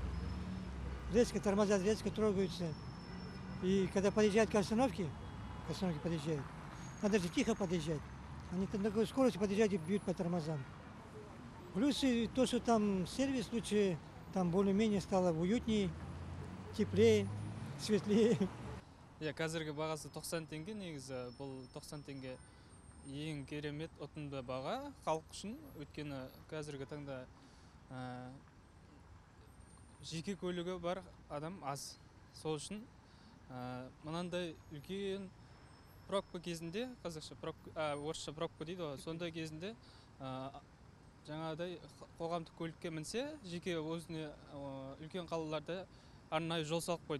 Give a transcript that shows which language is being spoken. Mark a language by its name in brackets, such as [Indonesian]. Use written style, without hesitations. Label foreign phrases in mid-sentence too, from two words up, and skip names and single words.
[Russian] Резко тормозят, резко трогаются. И когда подъезжают к остановке подъезжают, надо же тихо подъезжать. Они на такой скорости подъезжают и бьют по тормозам. Плюсы то, что там сервис лучше, там более-менее стало уютнее, теплее, светлее. [Kazakh] Қазіргі бағасы 90 теңге, негізі бұл 90 теңге ең керемет ұтымды баға халық үшін, өйткені қазіргі таңда жеке көлігі бар адам аз. Сол үшін мынандай үлкен пробка кезінде, қазақша орысша пробка дейді ғой, сондай кезінде жаңағыдай қоғамдық көлікке мінсе, жеке өзіне үлкен қалаларда арнайы жол салып қойды.